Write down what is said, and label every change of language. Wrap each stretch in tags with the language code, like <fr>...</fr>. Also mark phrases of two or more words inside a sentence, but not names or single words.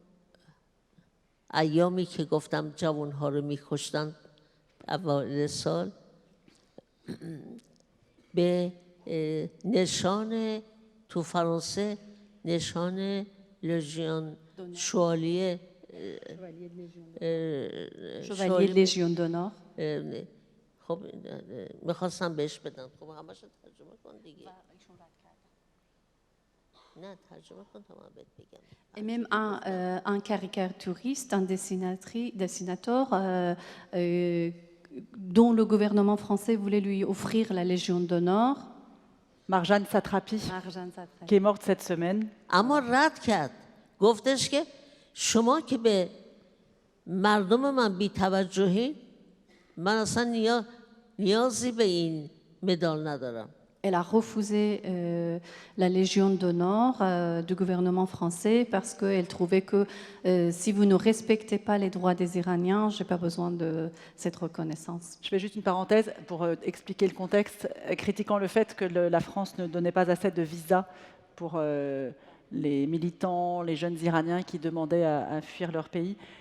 <fa>ایامی که گفتم جوانها رو می‌کشتن اوایل سال به نشان تو فرانسه نشان لژیون شوالیه</fa> <fr>Chevalier de Légion d'honneur.</fr> <fa>خب میخواستم بهش بدم. خب همش ترجمه کن دیگه. نه ترجمه کن تا من بهت بگم.</fa> <fr>Et même un caricaturiste, un dessinateur dont le gouvernement français voulait lui offrir la Légion d'honneur. Marjane Satrapi, Marjane Satrapi. qui est morte cette semaine.</fr> <fa>اما رد کرد. گفتش که شما که به مردم من بی توجهی من اصلا نیازی به این مدال ندارم.</fa> <fr>Elle a refusé la Légion d'honneur du gouvernement français parce qu'elle trouvait que si vous ne respectez pas les droits des Iraniens, je n'ai pas besoin de cette reconnaissance. Je fais juste une parenthèse pour expliquer le contexte, critiquant le fait que la France ne donnait pas assez de visas pour les militants, les jeunes Iraniens qui demandaient à fuir leur pays.</fr>